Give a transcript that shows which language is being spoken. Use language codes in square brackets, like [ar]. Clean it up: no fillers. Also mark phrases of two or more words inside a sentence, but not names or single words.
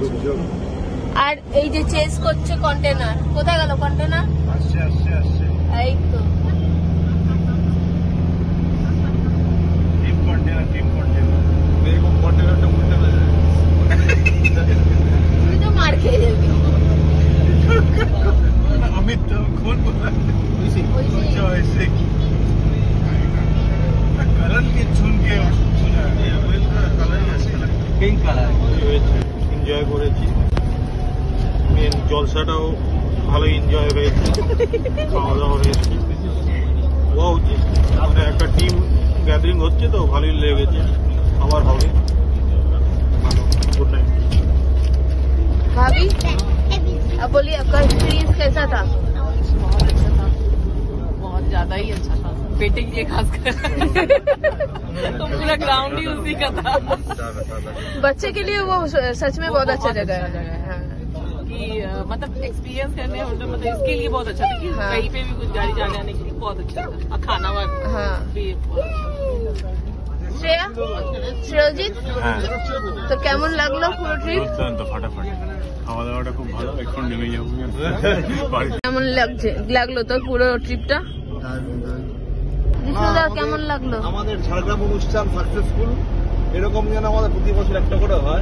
[bn] আর এই যে চেস করছে কন্টেনার। কোথায় গেল কন্টেনার? আসছে। এই তো [en] team container. [bn] দেখো কন্টেনারটা উল্টে না যায়। তুই তো মার খেয়ে যাবি। [hi] अमित कौन बोला? ऐसे कलर के चुन के [en] pink colour [bn] এনজয় করেছি। মেন জলসাটাও ভালো এনজয় হয়েছে, খাওয়া দাওয়া হয়েছে। হওয়া উচিত, মানে একটা [en] team gathering [bn] হচ্ছে তো ভালোই লেগেছে, আবার হবে। [en] good night. [hi] भाभी अब बोलिए आपका एक्सपीरियंस कैसा था? बहुत अच्छा था, बहुत ज्यादा ही अच्छा था, बेटे के लिए खासकर। तो पूरा ग्राउंड ही उसी का था बच्चे के लिए वो सच में बहुत अच्छा जगह है। हाँ। कि मतलब एक्सपीरियंस करने मतलब इसके लिए बहुत अच्छा था कि हाँ। कहीं पे भी कुछ गाड़ी जाने आने के लिए बहुत अच्छा था, और खाना वाना हाँ। भी बहुत अच्छा। [bn] শ্রেয়জিৎ তো কেমন লাগলো পুরো ট্রিপ? দুর্দান্ত, ফাটাফাটি। খাওয়া দাওয়াটা খুব ভালো, এখন নেমে যাবো বাড়ি। কেমন লাগলো তো পুরো ট্রিপটা? বিষ্ণুদা কেমন লাগলো? আমাদের ঝাড়গ্রাম অনুষ্ঠান সাকসেসফুল, এরকম যেন আমাদের প্রতি বছর একটা করে হয়।